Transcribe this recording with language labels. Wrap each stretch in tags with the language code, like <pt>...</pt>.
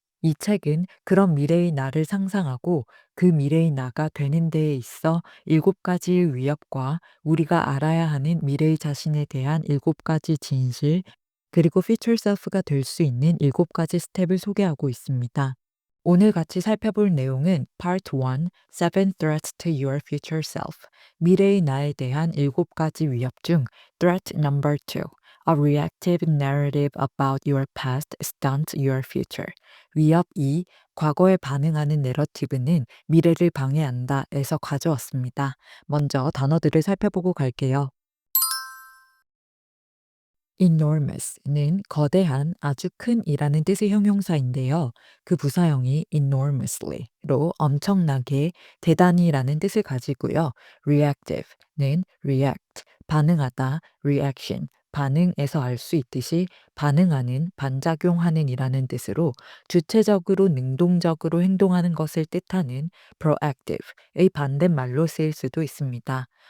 <ko>이 책은 그런 미래의 나를 상상하고 그 미래의 나가 되는 데에 있어 7가지의 위협과 우리가 알아야 하는 미래의 자신에 대한 7가지 진실, 그리고 future self가 될 수 있는 7가지 스텝을 소개하고 있습니다. 오늘 같이 살펴볼 내용은 Part 1,</ko> <en>Seven Threats to Your Future Self,</en> <ko>미래의 나에 대한 7가지 위협 중</ko> <en>Threat Number 2, A Reactive Narrative About Your Past Stunts Your Future,</en> <ko>위협 2, 과거에 반응하는 내러티브는 미래를 방해한다에서 가져왔습니다. 먼저 단어들을 살펴보고 갈게요. enormous는 거대한, 아주 큰이라는 뜻의 형용사인데요. 그 부사형이 enormously로 엄청나게, 대단히라는 뜻을 가지고요. reactive는 react, 반응하다, reaction, 반응에서 알 수 있듯이 반응하는, 반작용하는 이라는 뜻으로 주체적으로 능동적으로 행동하는 것을 뜻하는 proactive의 반대말로 쓰일 수도 있습니다.</ko>